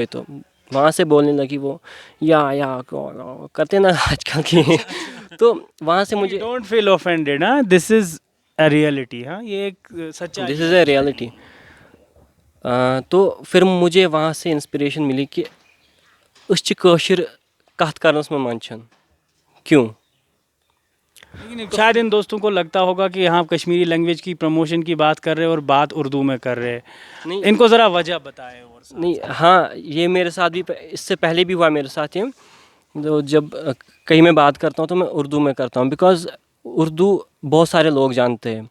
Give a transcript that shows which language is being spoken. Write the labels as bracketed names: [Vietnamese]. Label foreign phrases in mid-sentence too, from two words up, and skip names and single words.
[Urdu] تو وہاں سے بولنے لگی وہ یا کرتے نا آج کل کی. تو وہاں سے مجھے [English] Don't feel offended, ہاں This is a reality, [Urdu] ہاں یہ ایک سچائی [English] This is a reality. [Urdu] تو پھر مجھے وہاں سے انسپریشن ملی کہ [Kashmiri] اس چھ کٲشر کتھ کرنس [Urdu] میں منچھن کیوں. لیکن شاید ان دوستوں کو لگتا ہوگا کہ یہاں کشمیری لینگویج کی پروموشن کی بات کر رہے اور بات اردو میں کر رہے، نہیں ان کو ذرا وجہ بتائے. اور نہیں ہاں یہ میرے ساتھ بھی اس سے پہلے بھی ہوا میرے ساتھ. تو جب کہیں میں بات کرتا ہوں تو میں اردو میں کرتا ہوں، بیکاز اردو بہت سارے لوگ جانتے ہیں.